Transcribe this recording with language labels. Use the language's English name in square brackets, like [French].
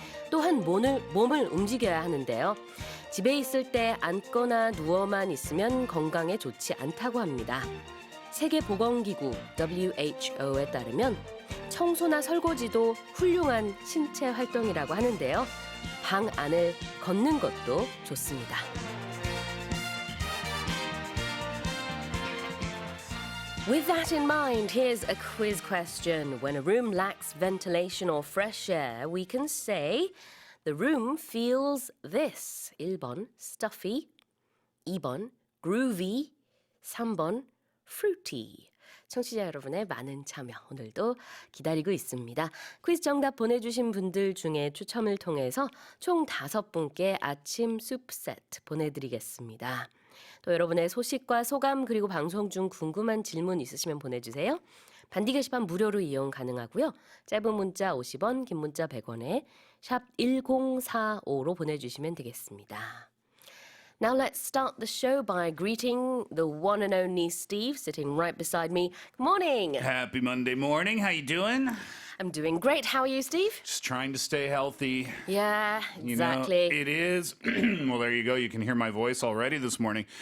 [Korean] 또한 몸을 움직여야 하는데요. 집에 있을 때 앉거나 누워만 있으면 건강에 좋지 않다고 합니다. 세계보건기구 WHO에 따르면 청소나 설거지도 훌륭한 신체 활동이라고 하는데요. 방 안을 걷는 것도 좋습니다. [English] With that in mind, here's a quiz question. When a room lacks ventilation or fresh air, we can say the room feels this. [Korean] 1번 stuffy, 2번 groovy, 3번 fruity. 청취자 여러분의 많은 참여 오늘도 기다리고 있습니다. 퀴즈 정답 보내주신 분들 중에 추첨을 통해서 총 5분께 아침 수프 세트 보내드리겠습니다. 또 여러분의 소식과 소감 그리고 방송 중 궁금한 질문 있으시면 보내주세요. 반디 게시판 무료로 이용 가능하고요. 짧은 문자 50원, 긴 문자 100원에 샵 1045로 보내주시면 되겠습니다. [English] Now let's start the show by greeting the one and only Steve sitting right beside me. Good morning. Happy Monday morning. How you doing? I'm doing great. How are you, Steve? Just trying to stay healthy. Yeah, exactly. You know, it is, well, there you go. You can hear my voice already this morning.